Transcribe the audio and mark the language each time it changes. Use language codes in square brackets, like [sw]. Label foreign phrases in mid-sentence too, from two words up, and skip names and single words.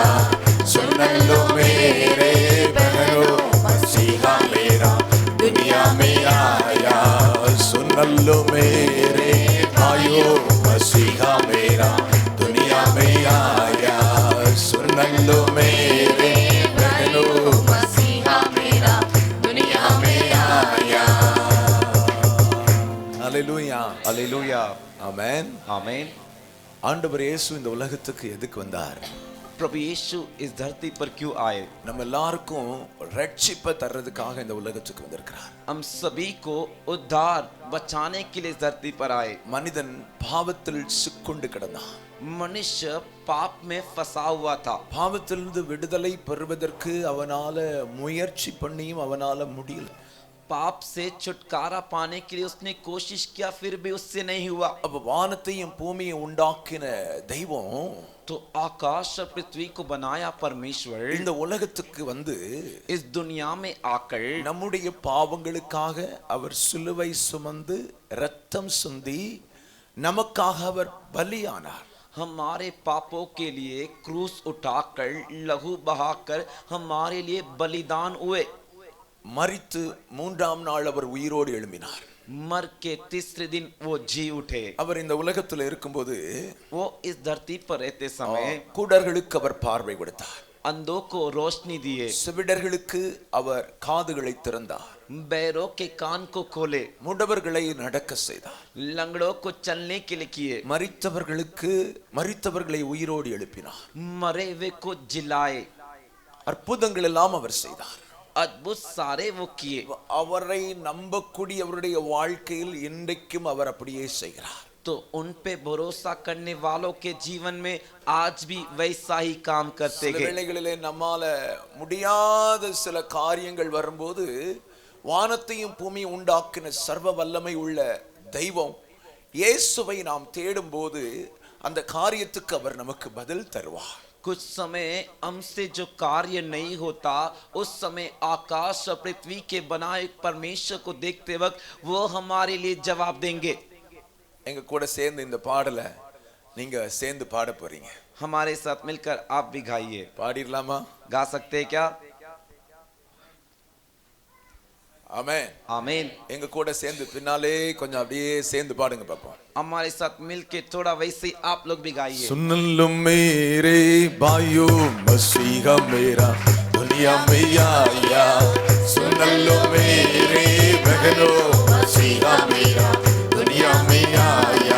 [hi] सुन लो मेरे बहनों, मसीहा मेरा दुनिया में आया। सुन लो मेरे भाइयों, मसीहा मेरा दुनिया में आया। सुन लो मेरे बहनों, मसीहा मेरा दुनिया में आया। [ta] ஹல்லேலூயா, [hi] हालेलुया [ta] ஆமென். [hi] आमीन। [ta] ஆண்டவர் இயேசு இந்த உலகத்துக்கு எதுக்கு வந்தார்? [hi] प्रभु यीशु इस धरती पर क्यों आए? [ta] நம்ம எல்லாருக்கும் ரட்சிப்பை தர்றதுக்காக இந்த உலகத்துக்கு வந்திருக்கிறார். [hi] हम सभी को उद्धार बचाने के लिए इस धरती पर आए। [ta] மனிதன் பாவத்தில் சிக்குண்டு கிடந்தான். [hi] मनुष्य पाप में फंसा हुआ था। [ta] பாவத்திலிருந்து விடுதலை பெறுவதற்கு அவனால முயற்சி பண்ணியும் அவனால முடியல. [hi] पाप से छुटकारा पाने के लिए उसने कोशिश किया, फिर भी उससे नहीं हुआ। [ta] அப்ப வானத்தையும் பூமியையும் உண்டாக்கின தெய்வம் [hi] तो आकाश और पृथ्वी को बनाया परमेश्वर [ta] இந்த உலகத்துக்கு வந்து [hi] इस दुनिया में आकर [ta] நம்முடைய பாவங்களுக்காக அவர் சிலுவை சுமந்து இரத்தம் சிந்தி நமக்காக அவர் பலியானார். [hi] हमारे पापों के लिए क्रूस उठाकर लहू बहाकर हमारे लिए बलिदान हुए। [ta] மரித்து மூன்றாம் நாள் அவர் உயிரோடு எழும்பினார். [hi] मर के तीसरे दिन वो जी उठे। [ta] அவர் இந்த உலகத்தில் இருக்கும்போது [hi] वो इस धरती पर रहते समय [ta] குருடர்களுக்கு அவர் பார்வை கொடுத்தார். [hi] अंधों को रोशनी दिए, [ta] செவிடர்களுக்கு அவர் காதுகளை திறந்தார். [hi] बैरों के कान को खोले, [ta] முடவர்களை நடக்க செய்தார். [hi] लंगड़ों को चलने के लिए किए, [ta] மரித்தவர்களை உயிரோடு எழுப்பினார். [hi] मरे हुए को जिलाए। [ta] அற்புதங்கள் எல்லாம் அவர் செய்தார். [hi] अद्भुत सारे वो किए। [ta] அவரை நம்பக்கூடியவருடைய வாழ்க்கையில் இன்றைக்கும் அவர் அப்படியே செய்கிறார். [hi] तो उन पे भरोसा करने वालों के जीवन में आज भी वैसा ही काम करते [ta] சில [hi] हैं। [ta] வேளைகளிலே நம்மால முடியாத சில காரியங்கள் வரும்போது வானத்தையும் பூமியை உண்டாக்கின சர்வ வல்லமை உள்ள தெய்வம் இயேசுவை நாம் தேடும்போது அந்த காரியத்துக்கு அவர் நமக்கு பதில் தருவார். [hi] कुछ समय हमसे जो कार्य नहीं होता, उस समय आकाश और पृथ्वी के बनाए परमेश्वर को देखते वक्त वो हमारे लिए जवाब देंगे। [ta] எங்க கூட சேர்ந்து இந்த பாடலை நீங்க சேர்ந்து பாட போறீங்க. [hi] हमारे साथ मिलकर आप भी गाइए। [ta] பாடிடலாமா? [hi] गा सकते हैं क्या? [ta] ஆமென். [hi] आमीन। [ta] எங்க கூட சேர்ந்து பின்னாலே கொஞ்சம் அப்படியே சேர்ந்து பாடுங்க பாப்போம். [hi] हमारे साथ मिलके थोड़ा वैसे आप लोग भी गाइए। सुन लो मेरे भाइयों, मसीहा मेरा दुनिया में आया। सुन लो मेरे बहनों, मसीहा मेरा दुनिया में आया।